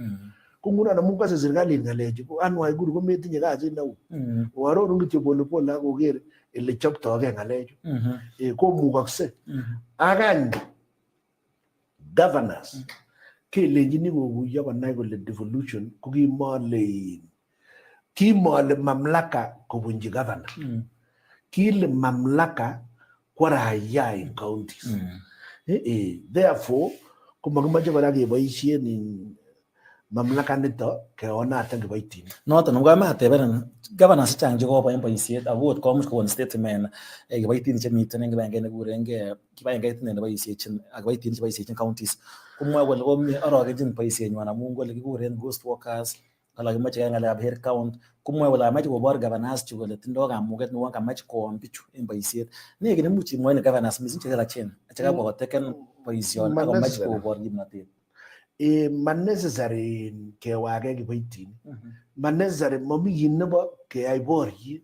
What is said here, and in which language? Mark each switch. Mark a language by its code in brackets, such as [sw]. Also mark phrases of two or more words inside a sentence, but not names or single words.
[kln] Ko ngunon amun kose serikalit ng'alechu ko Waiguru kometinye kasit neu. Oarorun kityo polepole ak koker ele choptogei ng'alechu. Komukokse. Akany governors kelenjini kokuyo konai kole devolution ko kimole mamlaka kobunji governor. Kile [sw] mamlaka kwa raia [kln] in counties. Therefore, komakimache kora keboisien mamlaka nito keonate kiboitinik. Noton ngomatebenen governors chechang chekobo en boisiet akot komuch kokon statement kiboitinik chemiten en kibagenge nekurengei kibagengeit neboisiechin ak kiboitinik cheboisiechin counties komwoe kole komi orogenjin boisienywan amun kole kikuren [en] ghost workers [kln] ala kimache keyai ng'alekab [en] head count [kln] komwoe kole amache kobor governors chu kole tindoo kamuget newon kamach koon bichu en boisiet. Ne kit nemuch imwoe governors missing chekelachen chekabwa koteken boisioni akomach kobor kimnotet. Ma necessary kewage kiboitinik. Ma necessary mami kit nebo keyai boriet.